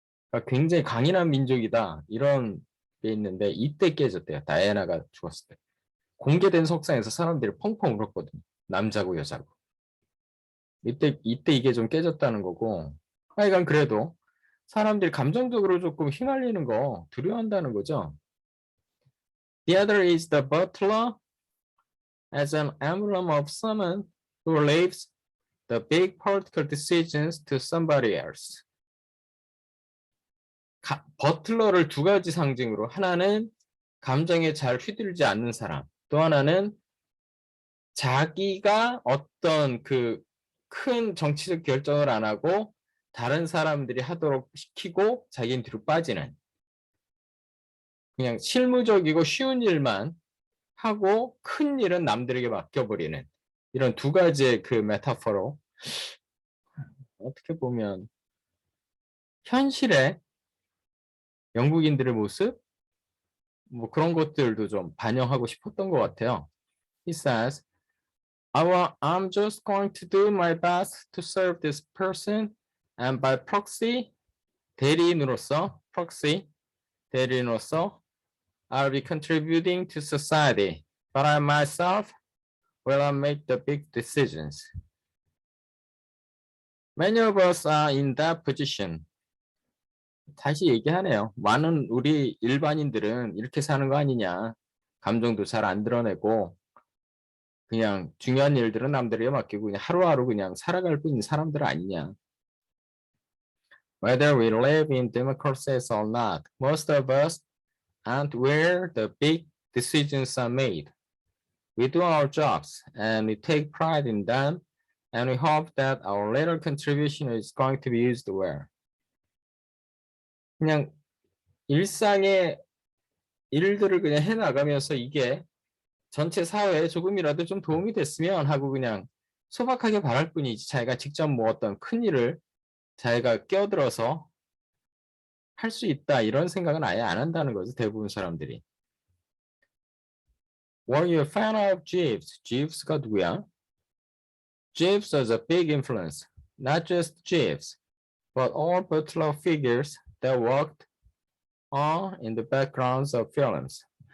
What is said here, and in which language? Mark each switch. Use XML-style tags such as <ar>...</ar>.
<ko>그러니까 굉장히 강인한 민족이다. 이런 게 있는데 이때 깨졌대요. 다이애나가 죽었을 때. 공개된 석상에서 사람들이 펑펑 울었거든요. 남자고 여자고. 이때 이게 좀 깨졌다는 거고. 하여간 그래도 사람들이 감정적으로 조금 휘말리는 거 두려워한다는 거죠.</ko> <en>The other is the butler as an emblem of someone who leaves the big political decisions to somebody else.</en> <ko>버틀러를 두 가지 상징으로 하나는 감정에 잘 휘둘리지 않는 사람, 또 하나는 자기가 어떤 그 큰 정치적 결정을 안 하고 다른 사람들이 하도록 시키고 자기는 뒤로 빠지는 그냥 실무적이고 쉬운 일만 하고 큰 일은 남들에게 맡겨버리는 이런 두 가지의 그 메타포로 어떻게 보면 현실의 영국인들의 모습 뭐 그런 것들도 좀 반영하고 싶었던 것 같아요.</ko> <en>He says, I'm just going to do my best to serve this person and by proxy,</en> <ko>대리인으로서, proxy, 대리인으로서</ko> <en>I'll be contributing to society, but I myself will make the big decisions. Many of us are in that position.</en> <ko>다시 얘기하네요. 많은 우리 일반인들은 이렇게 사는 거 아니냐. 감정도 잘 안 드러내고 그냥 중요한 일들은 남들에게 맡기고 그냥 하루하루 그냥 살아갈 뿐인 사람들 아니냐.</ko> <en>Whether we live in democracies or not, most of us aren't where the big decisions are made. We do our jobs and we take pride in them and we hope that our little contribution is going to be used well.</en> <ko>그냥 일상의 일들을 그냥 해나가면서 이게 전체 사회에 조금이라도 좀 도움이 됐으면 하고 그냥 소박하게 바랄 뿐이지 자기가 직접 뭐 어떤 큰 일을 자기가 끼어들어서 할 수 있다 이런 생각은 아예 안 한다는 거죠. 대부분 사람들이.</ko> <en>Were you a fan of Jeeves?</en> <ko>Jeeves가 누구야?</ko> <en>Jeeves was a big influence. Not just Jeeves, but all butler figures that worked on in the backgrounds of films.</en>